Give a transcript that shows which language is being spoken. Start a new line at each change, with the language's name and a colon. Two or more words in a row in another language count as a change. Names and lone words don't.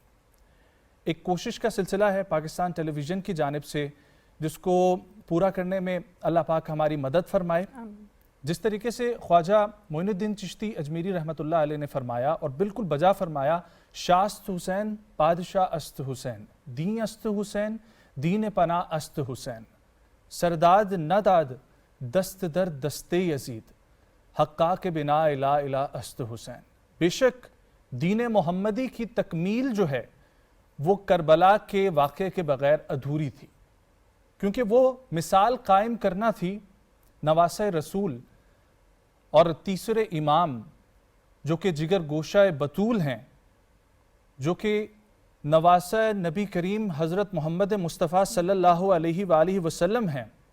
Urdu: ایک کوشش کا سلسلہ ہے پاکستان ٹیلی ویژن کی جانب سے، جس کو پورا کرنے میں اللہ پاک ہماری مدد فرمائے۔ جس طریقے سے خواجہ معین الدین چشتی اجمیری
Arabic: رحمۃ اللہ علیہ
Urdu: نے فرمایا اور بالکل بجا فرمایا،
Persian: شاست حسین بادشاہ است حسین، دین است حسین دین پناہ است حسین، سرداد نداد دست در دست یزید، حقا کے بنا لا الہ است حسین۔
Urdu: بے شک دین محمدی کی تکمیل جو ہے وہ کربلا کے واقعے کے بغیر ادھوری تھی، کیونکہ وہ مثال قائم کرنا تھی نواسہ رسول اور تیسرے امام جو کہ جگر گوشہ بطول ہیں، جو کہ نواسہ نبی کریم حضرت محمد مصطفیٰ
Arabic: صلی اللہ علیہ وآلہ وسلم
Urdu: ہیں،